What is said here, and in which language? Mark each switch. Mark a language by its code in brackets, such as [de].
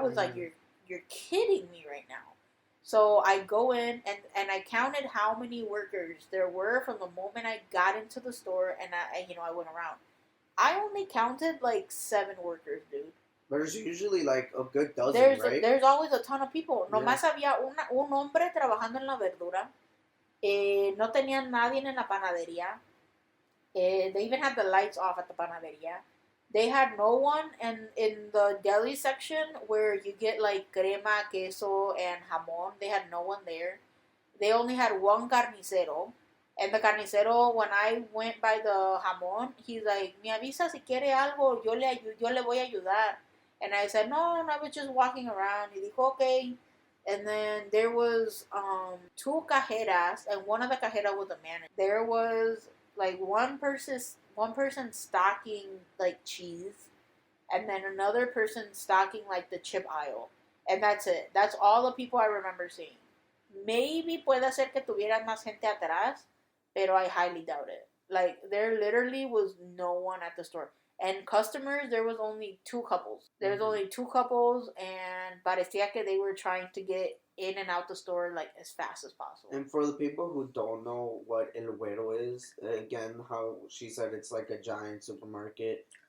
[en] I was like, you're kidding me right now. So I go in, and I counted how many workers there were from the moment I got into the store, and I went around. I only counted like 7 workers, dude. There's usually like a good dozen, right? There's always a ton of people. [es] Nomás había un hombre trabajando en la verdura. No tenían nadie en la panadería. [en] They even had the lights off at the panadería. They had no one in the deli section where you get like crema, queso, and jamón. They had no one there. They only had one carnicero. And the carnicero, when I went by the jamón, he's like, [es] me avisa si quiere algo, yo le voy a ayudar. [en] And I said, no, I was just walking around. He dijo, okay. And then there was 2 cajeras, and one of the cajeras was a manager. There was like one person stocking like cheese, and then another person stocking like the chip aisle, and that's it. That's all the people I remember seeing. [es] Maybe puede ser que tuvieran más gente atrás, pero [en] I highly doubt it. Like there literally was no one at the store. And customers, there was only two couples. There was only two couples, and [es] parecía que [en] they were trying to get in and out the store like as fast as possible. And for the people who don't know what El Güero is, again, how she said it's like a giant supermarket.